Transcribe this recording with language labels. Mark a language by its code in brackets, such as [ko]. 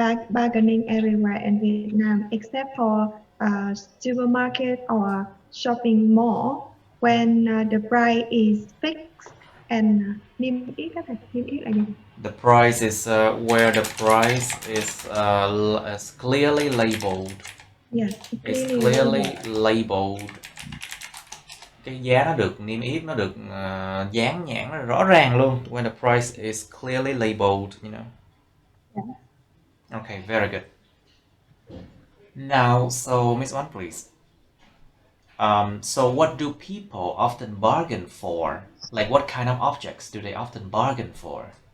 [en] Bargaining everywhere in Vietnam, except for supermarket or shopping mall, when the price is fixed and [vi] niêm yết á thầy, niêm yết là gì? [en] The price is where the price is clearly labeled. Yes, It's clearly labeled. [vi] Cái giá nó được niêm yết, nó được dán nhãn rõ ràng luôn. [en] When the price is clearly labeled, you know. Yeah. Okay, very good. Now, so Miss One, please. So what do people often bargain for? Like, what kind of objects do they often bargain for?